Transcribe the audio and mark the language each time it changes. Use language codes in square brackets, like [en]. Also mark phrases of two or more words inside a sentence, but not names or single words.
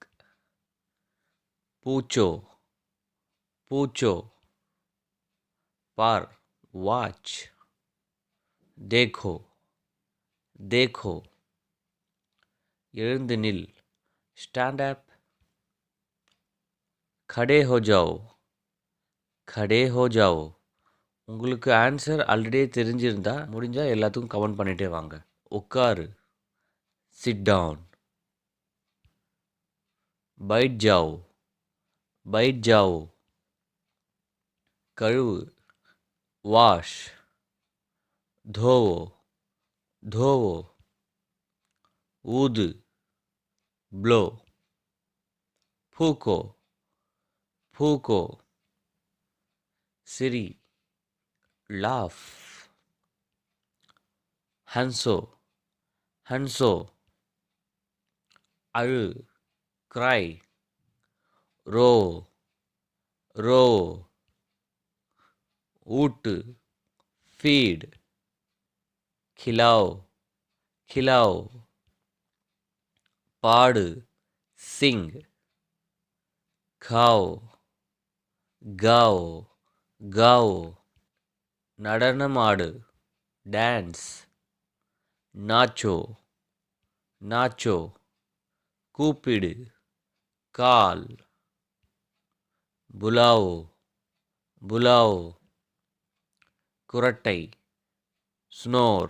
[hi] पूछो, पूछो. [ta] பார், வாட்ச். [hi] देखो, देखो. [ta] எழுந்து நில், [en] stand up. [hi] खड़े हो जाओ, खड़े हो जाओ. [ta] உங்களுக்கு [en] answer already [ta] தெரிஞ்சிருந்தா முடிஞ்சால் எல்லாத்துக்கும் கமெண்ட் பண்ணிகிட்டே வாங்க. உட்காரு, [en] sit down. [hi] बैठ जाओ, बैठ जाओ. [ta] கழுவு, வாஷ். [hi] धोवो, धोवो. [ta] ஊது, ப்ளோ. [hi] फूको, फूको. [ta] சிரி, laugh. [hi] हंसो, हंसो. [ta] அழு, cry. [hi] रो, रो. [ta] ஊட்டு, feed. [hi] खिलाओ, खिलाओ. [ta] பாடு, sing. [hi] खाओ, गाओ, गाओ. [ta] நடனமாடு, டான்ஸ். [hi] नाचो, नाचो. [ta] கூப்பிடு, கால். [hi] बुलाओ, बुलाओ. [ta] குரட்டை, ஸ்னோர்.